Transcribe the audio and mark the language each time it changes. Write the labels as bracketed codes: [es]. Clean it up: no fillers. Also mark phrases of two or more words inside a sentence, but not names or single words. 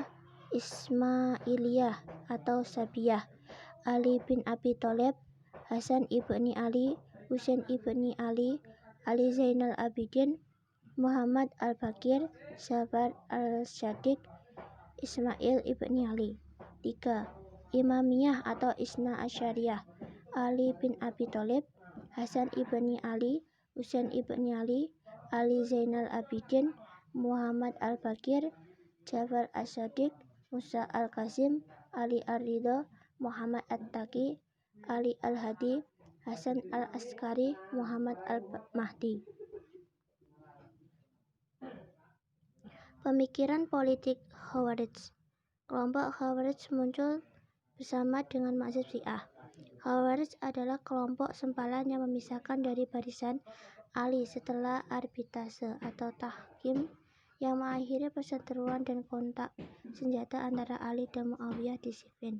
[id] Ismailiyah atau Sabiyah, Ali bin Abi Thalib, Hasan ibni Ali, Husain ibni Ali, Ali Zainal Abidin, Muhammad Al-Baqir, Ja'far Al-Shadiq, Ismail ibni Ali. 3. Imamiyah atau Isna Asyariyah, Ali bin Abi Thalib, Hasan ibni Ali, Husain ibni Ali, Ali Zainal Abidin, Muhammad Al-Baqir, Ja'far Al-Shadiq, Musa Al-Qasim, Ali Ar-Ridha, Muhammad At-Taqi, Ali Al-Hadi, Hasan Al-Askari, Muhammad Al-Mahdi. Pemikiran politik Khawarij. Kelompok Khawarij muncul bersama dengan mazhab Syiah. Khawarij adalah kelompok sempalan yang memisahkan dari barisan Ali setelah arbitrase atau tahkim yang mengakhiri perseteruan dan kontak senjata antara Ali dan Muawiyah di Siffin.